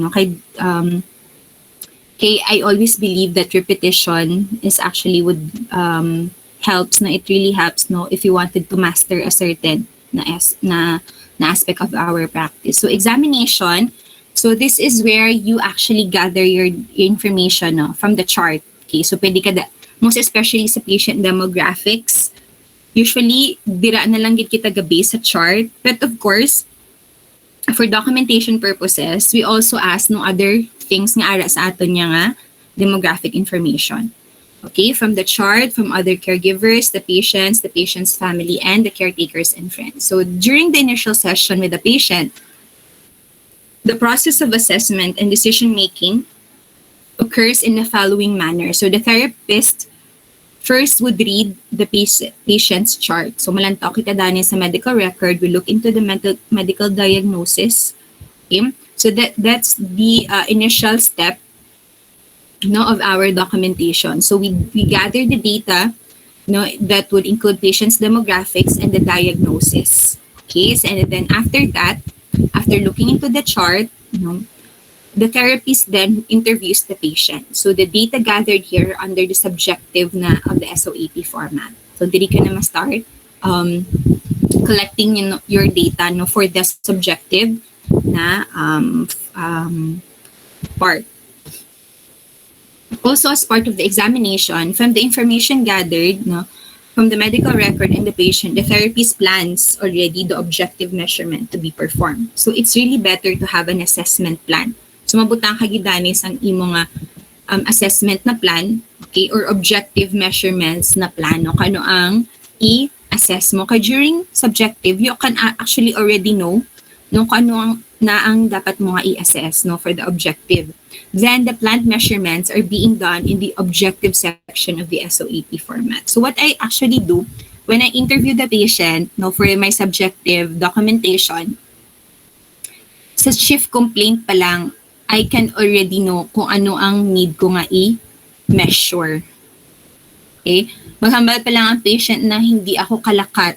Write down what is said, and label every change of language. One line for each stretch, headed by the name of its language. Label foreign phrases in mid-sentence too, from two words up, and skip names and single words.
English: No, okay, I always believe that repetition is actually would helps. No, it really helps. No, if you wanted to master a certain na aspect of our practice. So examination. So this is where you actually gather your information, no, from the chart. Okay, so
Hiligaynon: pwede ka
English: most especially sa patient demographics.
Hiligaynon: Usually, dira na lang gid kita ga-base sa chart.
English: But of course, for documentation purposes, we also ask no other things
Hiligaynon: nga ara sa aton nga
English: demographic information. Okay, from the chart, from other caregivers, the patient's family, and the caretakers and friends. So during the initial session with the patient, the process of assessment and decision-making occurs in the following manner. So the therapist first would read the patient's chart.
Hiligaynon: So malantaw kita dani sa
English: medical record, we look into the medical diagnosis. Okay? So that's the initial step of our documentation. So we gather the data that would include patient's demographics and the diagnosis. Okay, so, and then after that, after looking into the chart, the therapist then interviews the patient. So the data gathered here under the subjective of the SOAP format. So
Hiligaynon: diri ka na ma-start
English: collecting your data for the subjective na part. Also, as part of the examination, from the information gathered from the medical record and the patient, the therapist plans already the objective measurement to be performed. So it's really better to have an assessment plan.
Hiligaynon: So mabutang kagidanis ang imo nga assessment na plan,
English: okay, or objective measurements
Hiligaynon: na plano kano ang i-assess mo.
English: Kaya during subjective, you can actually already know
Hiligaynon: kano ang dapat mo nga i-assess
English: for the objective. Then the planned measurements are being done in the objective section of the SOAP format. So what I actually do when I interview the patient for my subjective documentation,
Hiligaynon: sa
English: shift complaint
Hiligaynon: pa lang,
English: I can already know
Hiligaynon: kung ano ang
English: need
Hiligaynon: ko nga i-measure.
English: Okay?
Hiligaynon: Maghambal pa lang ang patient na hindi ako kalakat